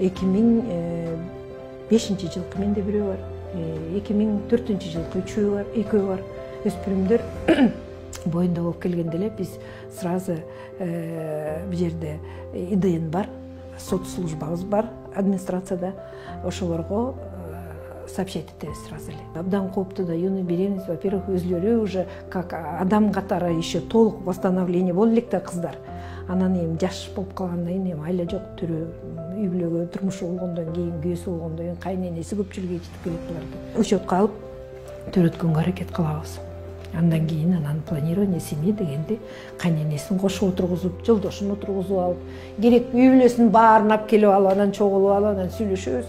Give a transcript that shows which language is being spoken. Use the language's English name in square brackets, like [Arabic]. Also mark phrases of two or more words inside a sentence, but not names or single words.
[Kyrgyz] 2005 жылкы менде бирөө бар. 2004 жылкы 3 бар, 2 бар. Өспүрүмдөр боюнда болуп келгенде эле биз сразу бул жерде ИДН бар, сот службабыз бар, администрацияда ошолорго сообщать этебиз сразу эле. Абдан кооптуу да [Russian] юный беременность, во-первых, [Kyrgyz] өзлөрү [Russian] уже как [Kyrgyz] адам катары еще толук восстановление боло элек да кыздар. Анан эми жаш болуп калгандан кийин эми айла жок төрө үй бүлөгө турмушу болгондон кийин, күйөөсү болгондон кийин кайненеси көпчүлүгү жетип келет буларды. Учетко алып төрөткөнгө аракет кылабыз. Андан кийин [Russian] планирование семьи [Kyrgyz] дегенде кайненесин кошуп отургузуп, жолдошун отургузуп алып, керек үй бүлөсүнүн баарын алып келип алып, анан чогулуп алып, анан сүйлөшөбүз.